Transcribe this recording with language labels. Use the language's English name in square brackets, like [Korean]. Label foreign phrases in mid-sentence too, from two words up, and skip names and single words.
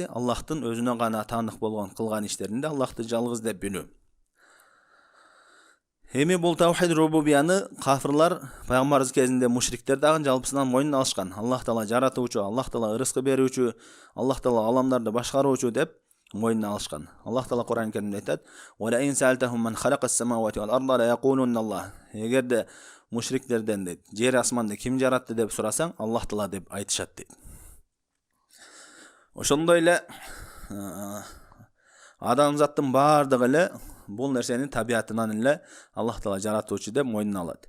[Kyrgyz] Аллахтын өзүнө гана таандык болгон кылган иштеринде Аллахты жалгыз деп билүү. Эми бул таухид рубубияны кафирлар пайгамбарыбыз кезинде мушриктер дагы жалпысынан мойнуна алышкан. Аллах Таала жаратуучу, Аллах Таала рызкы берүүчү, Аллах Таала аламдарды башкаруучу деп мойнуна алышкан. Аллах Таала Кур'ан Каримде айтат: [Arabic] "ولئن سألتهم من خلق السماوات والأرض ليقولن الله." [Kyrgyz] Эгерде мушриктерден дейт, жер асманды ким жаратты деп сурасаң, Аллах Таала деп айтышат дейт. Ошондой эле адамзаттын баардыгы эле бул нерсени табиятынан эле Аллах Таала жаратуучу деп мойнуна алат.